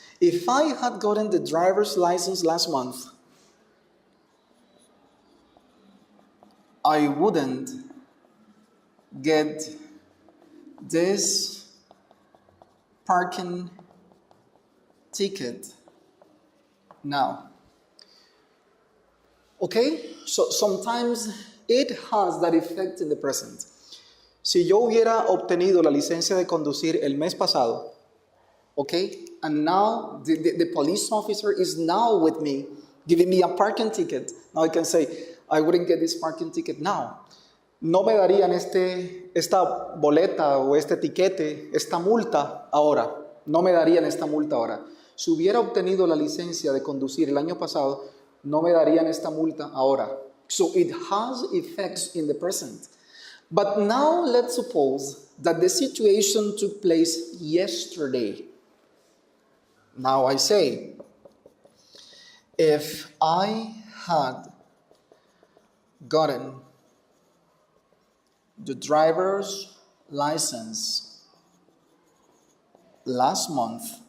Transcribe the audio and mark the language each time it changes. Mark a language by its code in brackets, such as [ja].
[en] If I had gotten the driver's license last month, I wouldn't get this parking ticket now. Okay? So sometimes it has that effect in the present. [es] Si yo hubiera obtenido la licencia de conducir el mes pasado, okay? [en] And now the police officer is now with me, giving me a parking ticket. Now I can say, I wouldn't get this parking ticket now. [es] no me darían esta boleta o este etiquete, esta multa ahora. No me darían esta multa ahora. Si hubiera obtenido la licencia de conducir el año pasado, no me darían esta multa ahora. [en] So it has effects in the present. But now let's suppose that the situation took place yesterday. Now I say, if I had gotten the driver's license last month,